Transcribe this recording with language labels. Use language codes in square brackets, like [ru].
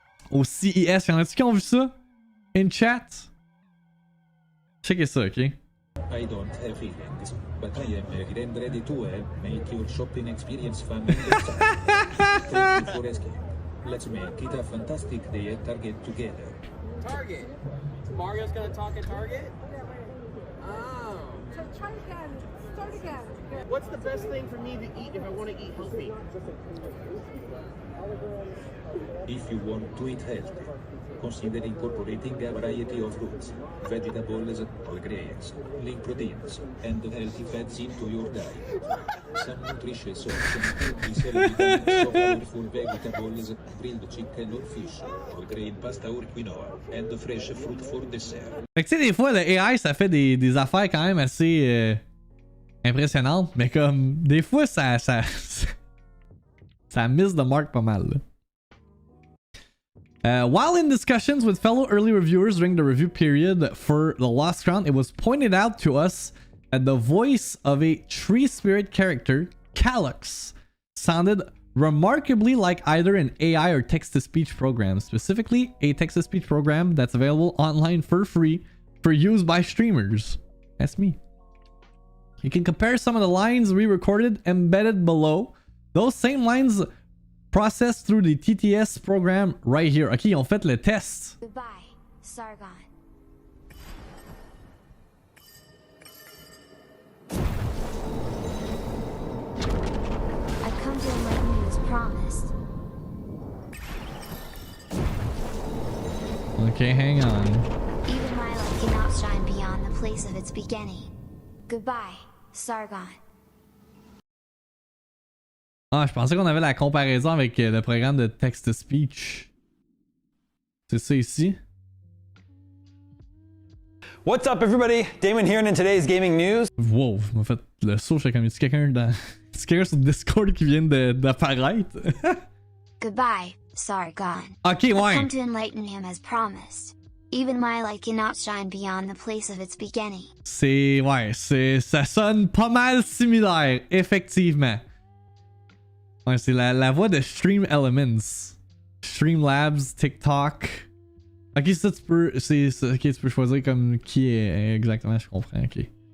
[fr] Au CES, y'en a-tu qui ont vu ça? [en] In chat? [fr] Checkez ça, ok? [en] I don't have feelings, but I am ready to make your shopping experience fun. Thank you for asking. Let's make it a fantastic day at Target together. Target? Mario's gonna talk at Target? Oh. Try again. Start again. What's the best thing for me to eat if I want to eat healthy? If you want to eat healthy, consider incorporating a variety of fruits, vegetables, whole grains, lean proteins, and healthy fats into your diet. Some nutritious options could be vitamins of colorful vegetables, grilled chicken or fish, whole grain pasta or quinoa, and fresh fruit for dessert. [fr] Fait que tu sais, des fois, le AI, ça fait des affaires quand même assez impressionnantes, mais comme, des fois, ça [en] miss the mark [fr] pas mal, là. [en] While in discussions with fellow early reviewers during the review period for The Lost Crown, it was pointed out to us that the voice of a tree spirit character, Calyx, sounded remarkably like either an AI or text-to-speech program, specifically a text-to-speech program that's available online for free for use by streamers. That's me. You can compare some of the lines we recorded embedded below. Those same lines processed through the TTS program right here. [fr] Ok, ils ont fait le test. [en] Goodbye, Sargon. I've come to enlighten you as promised. Okay, hang on. Even my light cannot shine beyond the place of its beginning. Goodbye, Sargon. [fr] Ah, je pensais qu'on avait la comparaison avec le programme de text-to-speech. C'est ça ici. [en] What's up everybody? Damon here and in today's gaming news. [fr] Wow, m'a fait le saut, j'étais comme, est-ce quelqu'un dans... Est-ce quelqu'un sur Discord qui vient d'apparaître? [en] Goodbye, Sargon. Ok, I've [fr] ouais. [en] come to enlighten him as promised. Even my light cannot shine beyond the place of its beginning. [fr] Ça sonne pas mal similaire, effectivement. Ouais, c'est la voix de Stream Elements. Streamlabs, TikTok. Ok, ça tu peux. Ok, tu peux choisir comme qui est exactement, je comprends, ok.